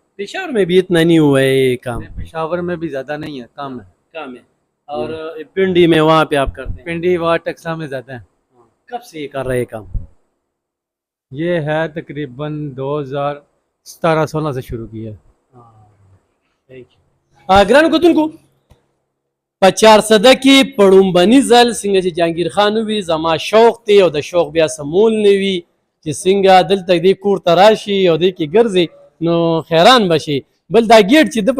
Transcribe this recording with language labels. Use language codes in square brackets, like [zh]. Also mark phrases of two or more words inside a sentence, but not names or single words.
[ur] پشاور میں بھی اتنا نہیں ہوا ہے یہ کام پشاور میں بھی زیادہ نہیں ہے کم ہے اور پنڈی میں وہاں پہ آپ کرتے ہیں پنڈی وہاں ٹیکسا میں زیادہ ہے کب سے یہ کر رہے کام یہ ہے تقریباً 2017-16 سے شروع کیا ہے [ps] ګرانو کتونکو په 400 کې پړومبني ځل څنګه چې جهانگیر خان وي زما شوق دی او د شوق بیا سمول نه وي چې څنګه دلته دې کور ته راشي او دې کې ګرځي نو خیران بشي بل دا ګیټ چې د په